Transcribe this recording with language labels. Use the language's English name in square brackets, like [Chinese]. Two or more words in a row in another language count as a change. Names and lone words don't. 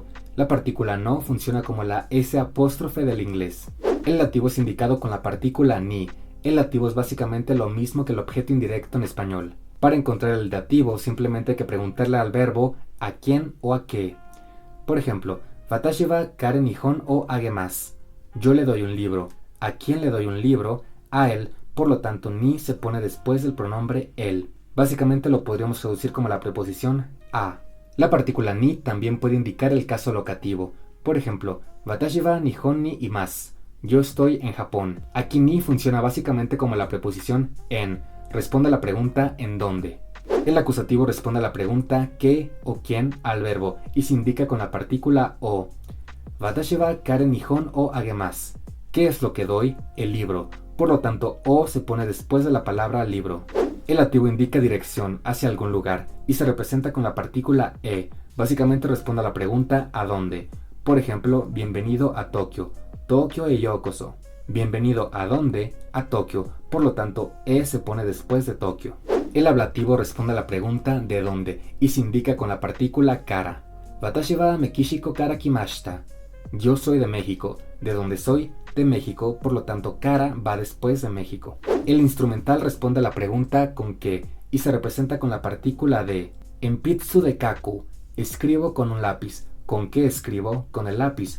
[Spanish] La partícula no funciona como la S apóstrofe del inglés. El dativo es indicado con la partícula ni. El dativo es básicamente lo mismo que el objeto indirecto en español. Para encontrar el dativo simplemente hay que preguntarle al verbo a quién o a qué. Por ejemplo, [Japanese] 私は彼に本をあげます. [Spanish] Yo le doy un libro. ¿A quién le doy un libro? A él. Por lo tanto, ni se pone después del pronombre él. Básicamente lo podríamos traducir como la preposición a. La partícula ni también puede indicar el caso locativo. Por ejemplo, [Japanese] 私は日本にいます. [Spanish] Yo estoy en Japón. Aquí ni funciona básicamente como la preposición en. Responde a la pregunta ¿en dónde? El acusativo responde a la pregunta ¿qué o quién? Al verbo y se indica con la partícula o. [Japanese] 私は彼に本をあげます. [Spanish] ¿Qué es lo que doy? El libro. Por lo tanto, o se pone después de la palabra libro. El dativo indica dirección hacia algún lugar y se representa con la partícula e. Básicamente responde a la pregunta ¿a dónde? Por ejemplo, bienvenido a Tokio. [Japanese] 東京へようこそ. [Spanish] Bienvenido a dónde, a Tokio, por lo tanto, e se pone después de Tokio. El ablativo responde a la pregunta de dónde y se indica con la partícula kara. [Japanese] 私はメキシコから来ました. [Spanish] Yo soy de México, de donde soy, de México, por lo tanto, kara va después de México. El instrumental responde a la pregunta con qué y se representa con la partícula de. [Japanese] 鉛筆で書く. [Spanish] Escribo con un lápiz. ¿Con qué escribo? Con el lápiz.